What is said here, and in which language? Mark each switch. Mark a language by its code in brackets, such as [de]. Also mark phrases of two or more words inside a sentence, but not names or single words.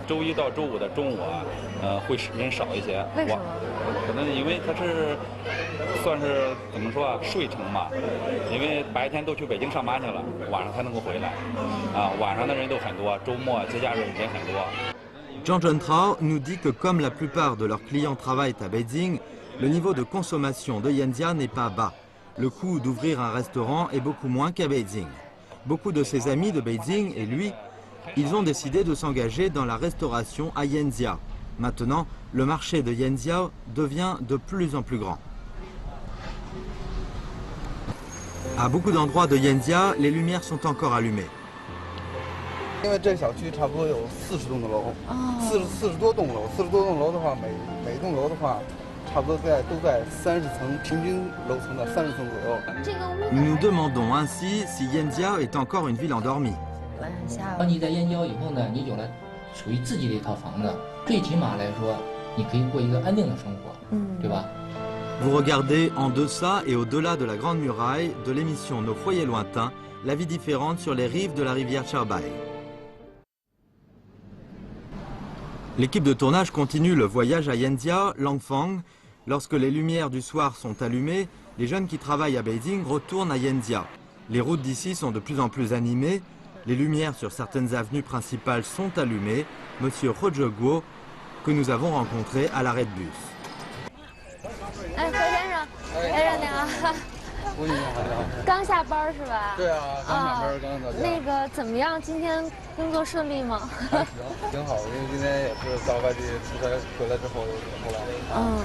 [zh] 周1到周5的中午啊，会人少一些。为什么？可能因为它是算是怎么说啊，睡城嘛。因为白天都去北京上班去了，晚上才能够回来。晚上的人都很多，周末节假日人很多。 [fr] Zhang Zhentrao nous dit que comme la plupart de leurs clients travaillent à Beijing, le niveau de consommation de Yanjia n'est pas bas. Le coût d'ouvrir un restaurant est beaucoup moins qu'à Beijing. Beaucoup de ses amis de Beijing et lui, ils ont décidé de s'engager dans la restauration à Yanjia. Maintenant, le marché de Yanjia devient de plus en plus grand. À beaucoup d'endroits de Yanjia, les lumières sont encore allumées. [zh] 因为这小区差不多有40栋的楼，40多栋楼，40多栋楼的话，每栋楼的话。差不多都在30层，平均楼层的30层左右。 [fr] Nous nous demandons ainsi si Yanjia est encore une ville endormie. [zh] 当你在燕郊以后呢，你有了属于自己的一套房子，最起码来说，你可以过一个安定的生活，对吧？ [fr] Vous regardez en deçà et au-delà de la Grande Muraille de l'émission Nos foyers lointains, la vie différente sur les rives de la rivière Chaobai. L'équipe de tournage continue le voyage à Yanjia, Langfang. Lorsque les lumières du soir sont allumées, les jeunes qui travaillent à Beijing retournent à Yanjia. Les routes d'ici sont de plus en plus animées. Les lumières sur certaines avenues principales sont allumées. Monsieur Roger Guo, que nous avons rencontré à l'arrêt de bus. [zh] 刚下班是吧？对啊，刚下班，刚到家。那个怎么样？今天工作顺利吗？还行，挺好。因为今天也是到外地出差回来之后后来。